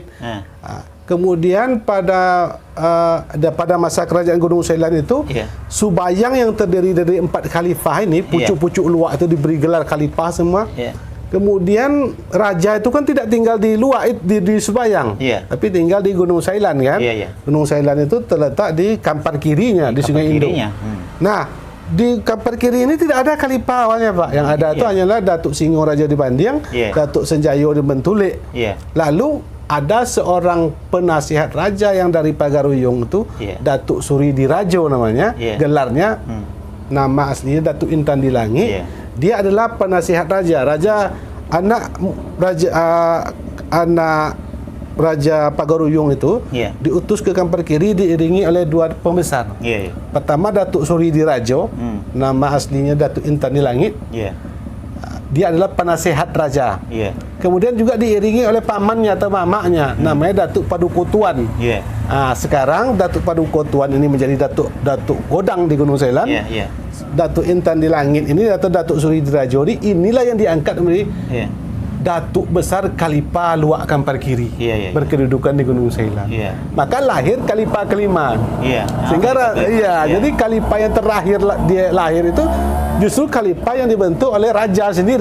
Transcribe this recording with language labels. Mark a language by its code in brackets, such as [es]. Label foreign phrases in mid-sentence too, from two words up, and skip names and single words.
[id] Kemudian pada masa kerajaan Gunung Sailan itu, Subayang yang terdiri dari 4 khalifah ini, pucuk-pucuk luak itu diberi gelar khalifah semua. Kemudian raja itu kan tidak tinggal di luak di Subayang, tapi tinggal di Gunung Sailan kan. Gunung Sailan itu terletak di kampar kirinya di Sungai Indo. Nah, di kampar kiri ini tidak ada khalifah awalnya, Pak. Yang ada itu hanyalah Datuk Singo Raja di Bandiang, Datuk Senjayo di Bentulik. Lalu ada seorang penasihat raja yang dari Pagaruyung itu, Datuk Suri Dirajo namanya, gelarnya, nama aslinya Datuk Intan di Langit. Dia adalah penasihat raja, anak Raja Pagaruyung itu diutus ke kampar kiri diiringi oleh 2 pembesar. Pertama Datuk Suri Dirajo, nama aslinya Datuk Intan di Langit. Dia adalah penasihat raja. Kemudian juga diiringi oleh pamannya atau mamaknya, namanya Datuk Padukutuan. Sekarang Datuk Padukutuan ini menjadi Datuk Godang di Gunung Sailan. Datuk Intan di Langit ini Datuk Suri Dirajo, inilah yang diangkat menjadi Datuk Besar Khalifah Luak Kampar Kiri, berkedudukan di Gunung Sailan. Maka lahir Khalifah kelima. Sehingga jadi Khalifah yang terakhir dia lahir itu justru Khalifah yang dibentuk oleh raja sendiri.